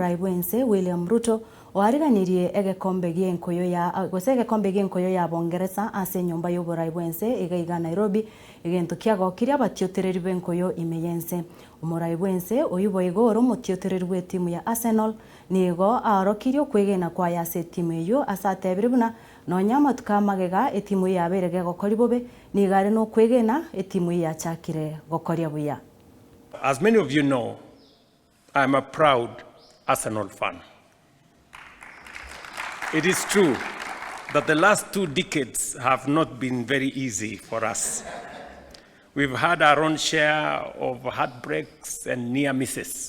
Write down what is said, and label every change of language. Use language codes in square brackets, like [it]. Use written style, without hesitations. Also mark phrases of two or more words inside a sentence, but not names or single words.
[guz] Omoraibwense William Ruto oariganirie Egekombe gyenkoyo ya Bongeresa ase nyumba y'Oboraibwense igaiga Nairobi egento kiagokiria batiotereri benkoyo imeyense. Omoraibwense oyubo igoro mutiotereri bwe timu ya Arsenal nigo arokirio kwegena kwa yase timu eyo asatebire buna nonyama tukamagega etimu yaberege gokori bobe nigare no kwegena etimu ya chakire gokoria buya. [en] As many of you know, I'm a proud Arsenal fan. It is true that the last 2 decades have not been very easy for us. We've had our own share of heartbreaks and near misses.